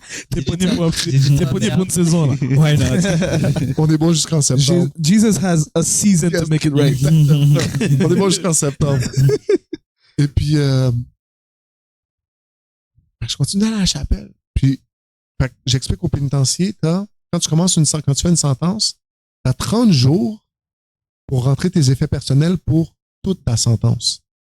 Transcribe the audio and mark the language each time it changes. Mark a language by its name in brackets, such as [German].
[French] T'es pogné pour une saison, là. [English] Why not? [French] On est bon jusqu'en septembre. [English] Jesus has a season to make it right. [French] On est bon jusqu'en septembre. Et puis, je continue à aller à la chapelle. Puis, j'explique au pénitencier, quand tu fais une sentence, tu as 30 jours pour rentrer tes effets personnels pour toute ta sentence.